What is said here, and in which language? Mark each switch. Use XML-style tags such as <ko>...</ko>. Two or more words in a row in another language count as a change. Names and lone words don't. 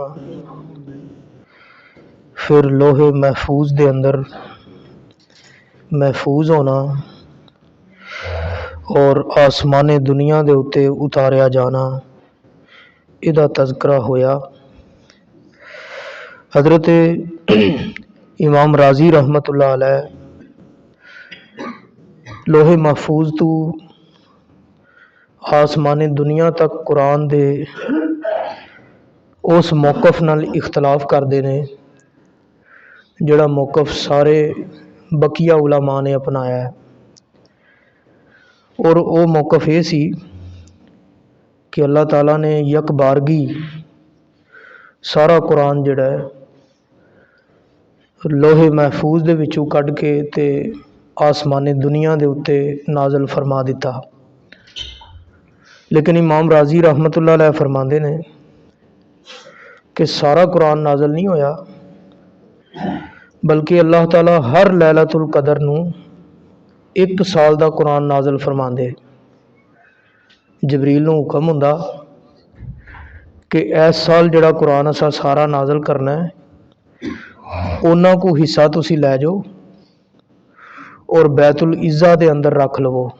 <pa>پھر لوحِ محفوظ دے اندر محفوظ ہونا اور آسمانِ دنیا دے اتے اتاریا جانا، ایہدا تذکرہ ہویا. حضرت امام رازی</pa> <ar>رحمة الله عليه</ar> <pa>لوحِ محفوظ تو آسمانی دنیا تک قرآن دے اس موقف نال اختلاف کرتے ہیں جہڑا موقف سارے بقیہ علماء نے اپنایا ہے. اور وہ موقف یہ سی کہ اللہ تعالیٰ نے یک بارگی سارا قرآن جہڑا ہے لوحِ محفوظ دے وچوں کڈھ کے تے آسمانی دنیا دے اتے نازل فرما دتا. لیکن امام رازی</pa> <ar>رحمة الله عليه</ar> <pa>فرماتے نے کہ سارا قرآن نازل نہیں ہویا، بلکہ اللہ تعالیٰ ہر لیلۃ القدر نوں ایک سال دا قرآن نازل فرماندے. جبریل نوں حکم ہندا کہ اس سال جہڑا قرآن اساں سارا نازل کرنا ہے، انہاں کو حصہ تسیں لے جاؤ اور بیت العزہ دے اندر رکھ لوو.</pa>